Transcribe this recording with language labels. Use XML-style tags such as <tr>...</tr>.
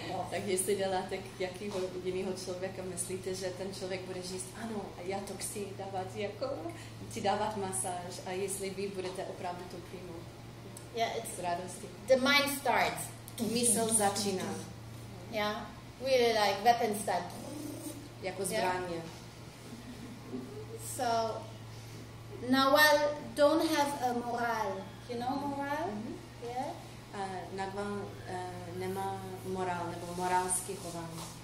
<cs>Tak jestli děláte jakýho jiného člověka, myslíte, že ten člověk bude říct, ano, já to chci dávat masáž, a jestli vy budete opravdu to přijmout.</cs> <en>Yeah, it's</en> <cs>s radostí.</cs> <en>The mind starts.</en> <cs>Mysl začíná.</cs> <en>Yeah, really like weapons start.</en> <cs>Jako zbraně.</cs> <en>Yeah. So, Nawal don't have a moral. You know moral? Yeah?</en> <cs>Nawal nemá morál, nebo morálský chování.</cs>